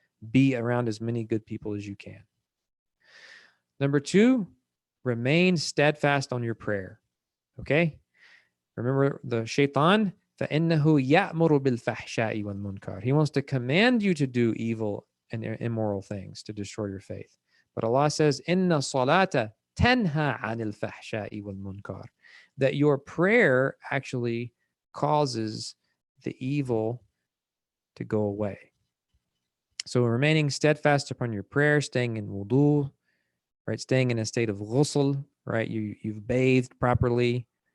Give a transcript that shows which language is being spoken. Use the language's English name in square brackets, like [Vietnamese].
[English] Be around as many good people as you can. Number 2, remain steadfast on your prayer. Okay? Remember the shaitan? [Arabic] فَإِنَّهُ يَأْمُرُ بِالْفَحْشَاءِ وَالْمُنْكَرِ. [English] He wants to command you to do evil and immoral things to destroy your faith. But Allah says, [Arabic] إِنَّ الصَّلَاةَ تَنْهَى عَنِ الْفَحْشَاءِ وَالْمُنْكَرِ. [English] That your prayer actually causes the evil to go away. So remaining steadfast upon your prayer, staying in wudu, right? Staying in a state of ghusl, right? You've bathed properly.